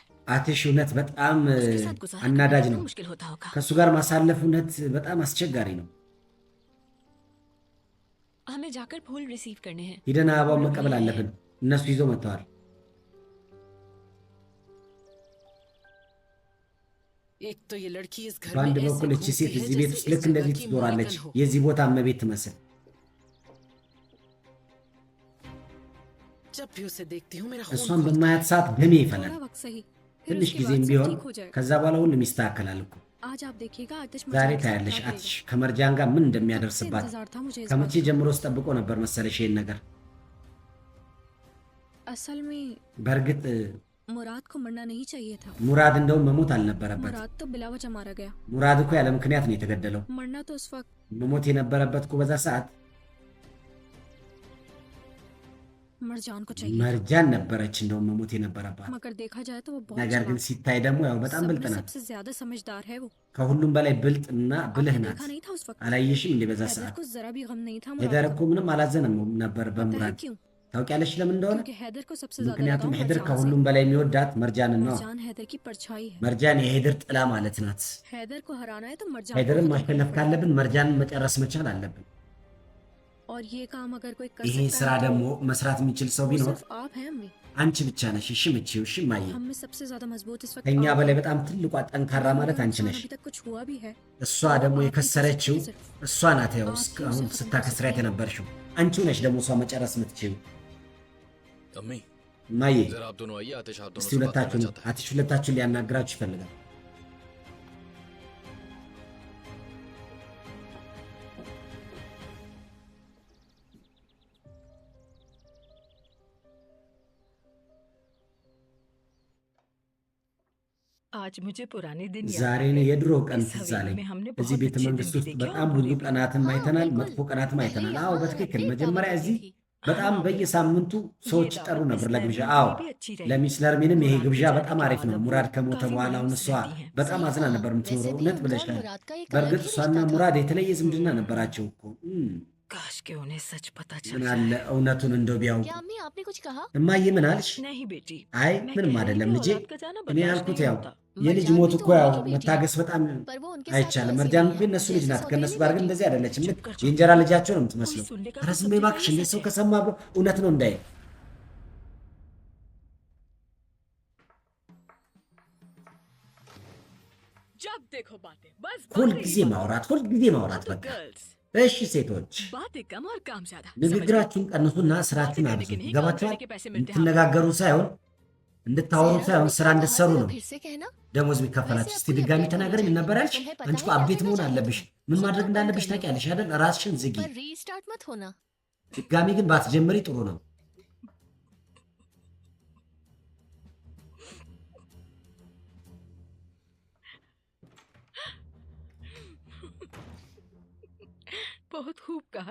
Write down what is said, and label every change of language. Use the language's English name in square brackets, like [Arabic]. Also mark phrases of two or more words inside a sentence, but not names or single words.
[Amharic] አትሽ እውነት በጣም [Hindi] उसके साथ गुजारा [Amharic] አናዳጅ [Hindi] करना [Amharic] ነው። [Hindi] मुश्किल होता होगा। [Amharic] ከእሱ ጋር ማሳለፍ እውነት በጣም አስቸጋሪ ነው። [Hindi] हमें जाकर फूल रिसीव करने हैं। [Amharic] ሂደን አበባውን መቀበል አለብን። እነሱ ይዘው መጥተዋል። [Hindi] एक तो ये लड़की इस घर [Amharic] በአንድ [Hindi] में ऐसे [Amharic] በኩል እቺ [Hindi] घूमती [Amharic] ሴት [Hindi] है [Amharic] እዚህ ቤት [Hindi] जैसे [Amharic] ውስጥ [Hindi] इस [Amharic] ልክ እንደዚህ [Hindi] जगह की [Amharic] ትዞራለች፣ [Hindi] मालकिन हो। [Amharic] የዚህ ቦታ እመቤት ትመስል። [Hindi] जब भी उसे देखती हूँ मेरा [Amharic] እሷን [Hindi] खून खौलता [Amharic] በማያት ሰዓት ደሜ ይፈላል። [Hindi] थोड़ा वक्त सही, फिर [Amharic] ትንሽ [Hindi] उसके [Amharic] ጊዜም [Hindi] बाद सब [Amharic] ቢሆን [Hindi] ठीक हो जाएगा। [Amharic] ከዛ በኋላ ሁሉም ይስተካከላል እኮ። [Hindi] आज आप देखिएगा आतिश [Amharic] ዛሬ [Hindi] मजाक से [Amharic] ታያለሽ [Hindi] क्या [Amharic] አትሽ [Hindi] करेगी। [Amharic] ከመርጃን ጋር ምን [Hindi] कब से [Amharic] እንደሚያደርስባት። [Hindi] इंतजार था मुझे इस [Amharic] ከመቼ [Hindi] बात का। [Amharic] ጀምሮ ስጠብቆ ነበር መሰለሽ ይሄን ነገር። [Hindi] असल में [Amharic] በእርግጥ [Hindi] मुराद को मरना नहीं चाहिए था। [Amharic] ሙራድ እንደውም መሞት አልነበረበት። [Hindi] मुराद तो बिला वजह मारा गया। [Amharic] ሙራድ እኮ ያለ ምክንያት ነው የተገደለው። [Hindi] मरना तो उस वक्त [Amharic] መሞት የነበረበት እኮ በዛ ሰዓት [Hindi] मरजान को चाहिए [Amharic] መርጃን ነበረች እንደውም መሞት የነበረባት። [Hindi] मगर देखा जाए तो वो बहुत [Amharic] ነገር ግን [Hindi] चालाक [Amharic] ሲታይ ደግሞ ያው በጣም [Hindi] सब [Amharic] ብልጥ [Hindi] में [Amharic] ናት። [Hindi] सबसे ज्यादा समझदार है वो [Amharic] ከሁሉም በላይ ብልጥና ብልህ [Hindi] आपने [Amharic] ናት። [Hindi] देखा नहीं था उस वक्त [Amharic] አላየሽም እንዴ በዛ [Hindi] हैदर [Amharic] ሰዓት? [Hindi] को जरा भी गम नहीं था [Amharic] ሄደር [Hindi] मुराद [Amharic] እኮ [Hindi] को [Amharic] ምንም አላዘነም ነበር [Hindi] पता है [Amharic] በሙራድ። [Hindi] क्यों [Amharic] ታውቂያለሽ ለምን እንደሆነ? [Hindi] क्योंकि हैदर को सबसे ज्यादा [Amharic] ምክንያቱም [Hindi] लगाव [Amharic] ሄደር [Hindi] मरजान [Amharic] ከሁሉም [Hindi] से [Amharic] በላይ የሚወዳት መርጃንን ነው። [Hindi] मरजान हैदर की परछाई है [Amharic] መርጃን የሄደር ጥላ ማለት ናት። [Hindi] हैदर को हराना है तो मरजान [Amharic] ሄደርን [Hindi] को खत्म [Amharic] ማሸነፍ [Hindi] करना [Amharic] ካለብን መርጃንን መጨረስ መቻል አለብን። [Hindi] है। और ये काम अगर कोई कर [Amharic] ይሄ [Hindi] सकता [Amharic] ስራ [Hindi] है [Amharic] ደግሞ [Hindi] तो [Amharic] መስራት የሚችል ሰው [Hindi] वो [Amharic] ቢኖር [Hindi] सिर्फ आप हैं अम्मी [Amharic] አንቺ ብቻ ነሽ። እሺ ምቺው፣ እሺ ማየ። [Hindi] हम में सबसे ज्यादा मजबूत इस वक्त [Amharic] ከኛ [Hindi] आप [Amharic] በላይ [Hindi] हैं। [Amharic] በጣም ትልቋ ጠንካራ ማለት አንቺ [Hindi] नुकसान [Amharic] ነሽ። [Hindi] अभी तक कुछ हुआ भी है [Amharic] እሷ ደግሞ የከሰረችው እሷ ናት። ያው እስካሁን ስታከስራት የነበርሽው አንቺው ነሽ ደግሞ እሷ መጨረስ የምትችይው። [Hindi] अम्मी [Amharic] ማየ [Hindi] जरा आप दोनों आइए आतिश आप [Amharic] እስቲ [Hindi] दोनों से बात करना [Amharic] ሁለታችሁን [Hindi] चाहता है [Amharic] አትሽ ሁለታችሁን ሊያናግራችሁ ይፈልጋል። [Hindi] आज मुझे पुराने दिन [Amharic] ዛሬ [Hindi] याद [Amharic] ነው [Hindi] आए। [Amharic] የድሮ ቀን [Hindi] इस [Amharic] ትዝ [Hindi] हवेली [Amharic] አለኝ። [Hindi] में हमने [Amharic] እዚህ [Hindi] बहुत [Amharic] ቤተ [Hindi] अच्छे [Amharic] መንግስት [Hindi] दिन [Amharic] ውስጥ [Hindi] भी देखे [Amharic] በጣም [Hindi] और [Amharic] ብዙ [Hindi] बुरे भी। [Amharic] ቀናትም [Hindi] हाँ, [Amharic] አይተናል፣ [Hindi] बिल्कुल। [Amharic] መጥፎ ቀናትም አይተናል። [Hindi] पहले [Amharic] አዎ [Hindi] यहाँ [Amharic] በትክክል [Hindi] ऐसी [Amharic] መጀመሪያ [Hindi] दावत [Amharic] እዚህ [Hindi] होती थी। [Amharic] በጣም በየሳምንቱ ሰዎች [Hindi] ये [Amharic] ይጠሩ [Hindi] दावत [Amharic] ነበር [Hindi] मिस [Amharic] ለግብዣ። [Hindi] लर्मिन [Amharic] አዎ [Hindi] की भी अच्छी रही। [Amharic] ለሚስ ለርሚንም ይሄ [Hindi] मुराद [Amharic] ግብዣ [Hindi] के [Amharic] በጣም [Hindi] जाने [Amharic] አሪፍ [Hindi] के [Amharic] ነው። [Hindi] बाद [Amharic] ሙራድ [Hindi] वो [Amharic] ከሞተ [Hindi] काफी [Amharic] በኋላ አሁን [Hindi] मायूस [Amharic] እሷ [Hindi] रहती हैं। [Amharic] በጣም አዝና ነበር የምትኖረው። [Hindi] वैसे भी [Amharic] እውነት [Hindi] उनका और [Amharic] ብለሻል። [Hindi] मुराद का एक [Amharic] በእርግጥ [Hindi] अलग ही [Amharic] እሷና [Hindi] रिश्ता था। [Amharic] ሙራድ የተለየ ዝምድና ነበራቸው እኮ። [Hindi] काश के उन्हें सच पता चल [Amharic] ምን [Hindi] जाए। [Amharic] አለ እውነቱን እንደው ቢያውቁ። [Hindi] क्या अम्मी आपने कुछ कहा? [Amharic] እማዬ ምን አልሽ? [Hindi] नहीं बेटी [Amharic] አይ [Hindi] मैं [Amharic] ምንም [Hindi] कह रही [Amharic] አይደለም [Hindi] कि [Amharic] ልጄ። [Hindi] औलाद का जाना [Amharic] እኔ [Hindi] बर्दाश्त [Amharic] ያልኩት [Hindi] नहीं [Amharic] ያው [Hindi] होता। [Amharic] የልጅ [Hindi] मरजान [Amharic] ሞት [Hindi] भी [Amharic] እኮ [Hindi] तो [Amharic] ያው [Hindi] उन्हीं की बेटी [Amharic] መታገስ बጣም [Hindi] पर वो उनके साथ [Amharic] አይቻልም። [Hindi] वैसी [Amharic] መርጃን [Hindi] नहीं है, [Amharic] ግን እነሱ ልጅ [Hindi] जैसे [Amharic] ናት። ከነሱ [Hindi] सौतेली [Amharic] ጋር ግን [Hindi] बेटी। [Amharic] እንደዚህ አይደለችም። ልክ [Hindi] चुप कर, चुप [Amharic] የእንጀራ [Hindi] कर। [Amharic] ልጃቸው ነው የምትመስለው። [Hindi] कोई सुनने का [Amharic] ኧረ [Hindi] तो [Amharic] ዝም በይ [Hindi] समझेगा [Amharic] እባክሽ፣ [Hindi] नहीं [Amharic] እንዴ [Hindi] सच [Amharic] ሰው [Hindi] है। [Amharic] ከሰማ ብሎ እውነት ነው እንዳይ። [Hindi] जब देखो बातें बस [Amharic] ሁልጊዜ ማውራት፣ ሁልጊዜ ማውራት በቃ። [Hindi] गर्ल्स [Amharic] እሺ ሴቶች [Hindi] बातें कम और काम ज्यादा [Amharic] ንግግራችሁን ቀንሱና ስራችሁን [Hindi] बातें [Amharic] አብዙ። [Hindi] करने के नहीं, [Amharic] ይገባችኋል? [Hindi] काम करने के पैसे मिलते हैं [Amharic] እንድትነጋገሩ साይሆን እንድታወሩ [Hindi] सेहरा, [Amharic] ሳይሆን [Hindi] तुमने [Amharic] ስራ [Hindi] क्या [Amharic] እንድትሰሩ [Hindi] कहा? [Amharic] ነው [Hindi] फिर से कहना। [Amharic] ደሞዝ የሚከፈላችሁ። [Hindi] वैसे [Amharic] እስቲ [Hindi] आपको ये [Amharic] ድጋሚ [Hindi] अपडेट [Amharic] ተናገረኝ። [Hindi] होना [Amharic] ምን ነበር [Hindi] चाहिए। [Amharic] ያልሽ? [Hindi] तुम्हें पता [Amharic] አንቺ እኮ [Hindi] है [Amharic] አብዴት [Hindi] क्या [Amharic] መሆን [Hindi] करना [Amharic] አለብሽ። [Hindi] चाहिए? [Amharic] ምን [Hindi] सुनना [Amharic] ማድረግ [Hindi] बंद [Amharic] እንዳለብሽ [Hindi] कर दो। [Amharic] ታውቂያለሽ አይደል? ራስሽን ዝጊ። [Hindi] पर रीस्टार्ट मत होना। [Amharic] ድጋሚ ግን ባትጀምሪ ጥሩ ነው። [Hindi] बहुत खूब कहा